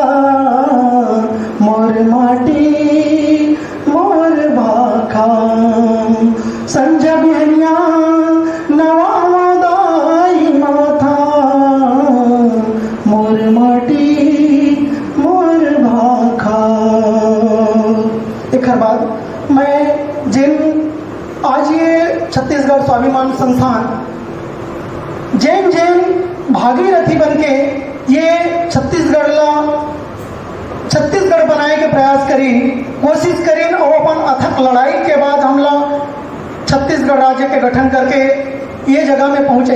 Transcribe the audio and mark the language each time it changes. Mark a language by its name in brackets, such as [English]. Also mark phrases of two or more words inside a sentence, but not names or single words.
[Chhattisgarhi] मोर माटी मोर भाखा संजय बिहनिया नवा दाई माथा मोर माटी मोर भाखा। एक बाद मैं जिन आज ये छत्तीसगढ़ स्वाभिमान संस्थान जैन भागीरथी बनके ये छत्तीसगढ़ बनाए के प्रयास करी कोशिश करी और अपन अथक लड़ाई के बाद हमला छत्तीसगढ़ राज्य के गठन करके ये जगह में पहुंचे।